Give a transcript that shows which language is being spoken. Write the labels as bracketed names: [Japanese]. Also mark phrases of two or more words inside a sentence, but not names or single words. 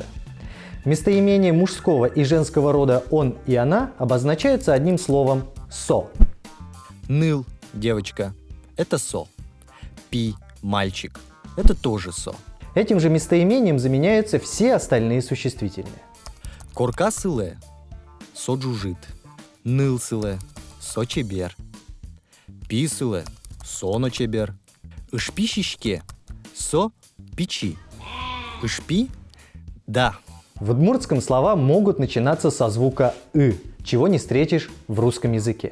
[Russian] Местоимения мужского и женского рода «он» и «она» обозначаются одним словом «со». Ныл – девочка – это со. Пи – мальчик – это тоже со. Этим же местоимением заменяются все остальные существительные. [Udmurt] Корка сыле – со джужит. Ныл сыле – со чебер. Пи сыле – со ночебер. Ишпи щишке – со печи. Ишпи – да. [Russian] В удмуртском слова могут начинаться со звука «ы», чего не встретишь в русском языке.